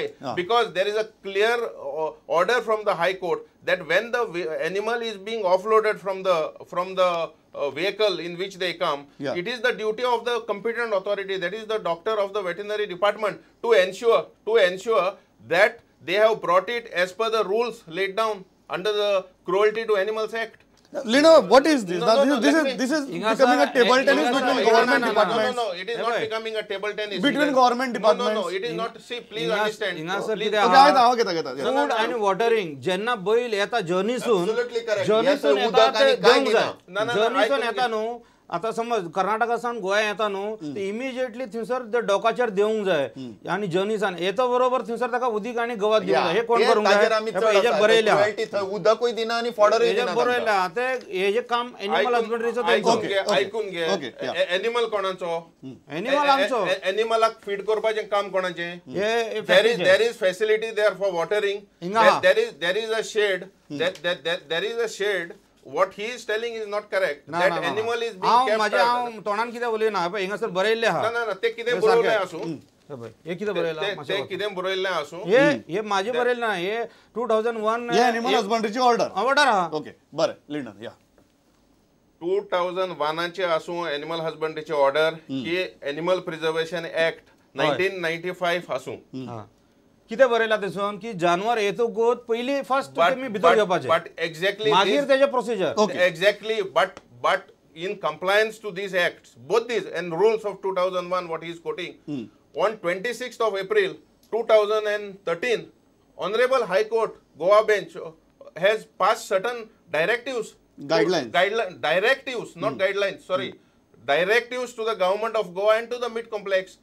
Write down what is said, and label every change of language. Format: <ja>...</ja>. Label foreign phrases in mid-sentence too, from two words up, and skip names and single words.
<en>Because there is a clear order from the High Court that when the animal is being offloaded from the vehicle in which they come, it is the duty of the competent authority, that is the doctor of the veterinary department, to ensure that they have brought it as per the rules laid down under the Cruelty to Animals Act. Lino, what is this? This is becoming a table tennis between government departments. No, it is not becoming a table tennis. Between government departments. No, it is not. See, please understand. Food and watering.</en> <kok>जेन्ना बैल येता जर्नीसून येता न्हू आता समज कर्नाटकासान गोंया येता न्हू इमिजिएटली थंयसर ते डॉकाचेर देवंक जाय आनी जर्नीसान येता बरोबर थंयसर ताका उदीक आनी गवत दिवंक जाय हे कोण करूंक जाय हेजेर बरयल्या उदकूय दिना आनी फॉर्डरूय दिना बरयल्या ते हेजे काम</kok> <en>animal husbandry</en> <kok>ऐकून घे एनिमल कोणाचो एनिमल आमचो एनिमलाक फीड करपाचें काम कोणाचें</kok> <en>there is facility there for watering there is a shed What he is telling is not correct. That animal is being kept.</en> <kok>माझ्या तोंडान कितें उलयना पळय हिंगासर बरयल्ले आहा ना ते कितें बरयल्लें आसूं हे कितें बरयलां ते कितें बरयल्लें आसूं हे माझे बरयल्लें ना हे 2001 हे</kok> <en>animal husbandry order</en> <kok>आहा ओके बरें लिंडन या 2001 ची आसूं</kok> <en>animal husbandry order</en> <kok>की</kok> <en>animal preservation act</en> <kok>1995 आसूं कितें बरयला तेसून की जानवर येतकूच पयलीं फर्स्ट तुमी भितर घेवपाचें</kok> <en>but exactly</en> <kok>मागीर तेजे प्रोसिजर</kok> <en>exactly but in compliance to these acts, both these and rules of 2001, what he is quoting, on 26th of April 2013, Honorable High Court, Goa Bench, has passed certain directives, guidelines, directives, not guidelines, sorry, directives to the government of Goa and to the meat complex.</en>